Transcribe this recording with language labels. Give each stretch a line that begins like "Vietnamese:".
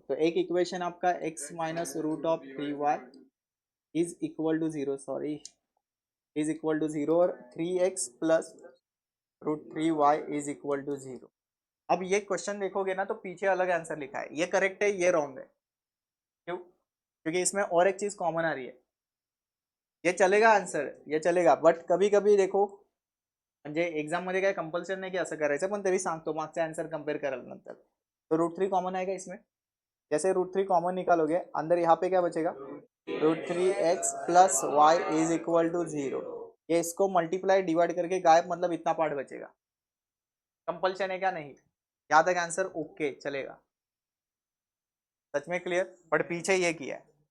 Hindi: तो एक इक्वेशन आपका x minus √3y is equal to 0, sorry, is equal to 0 और 3x plus √3y is equal to 0. अब ये क्वेश्चन देखोगे ना तो पीछे अलग आंसर लिखा है, ये करेक्ट है, ये रॉन्ग है. क्यों? क्योंकि इसमें और एक चीज कॉमन आ रही है. ये चलेगा आन्सर, ये चलेगा, बट कभी कभी देखो,
Marathi: म्हणजे एक्झाम मध्ये काय कंपल्सन नाही की असं करायचं, पण तरी सांगतो मागचे आन्सर कंपेयर कराल नंतर.
Hindi: तो √3 कॉमन आएगा इसमें, जैसे √3 कॉमन निकालोगे, अंदर यहाँ पे क्या बचेगा, √3x plus y is equal to 0. ये इसको मल्टीप्लाई डिवाइड करके गायब, मतलब इतना पार्ट बचेगा. कंपल्शन है क्या, नहीं, यहाँ तक आंसर ओके चलेगा, सच में क्लियर, बट पीछे ये किया है.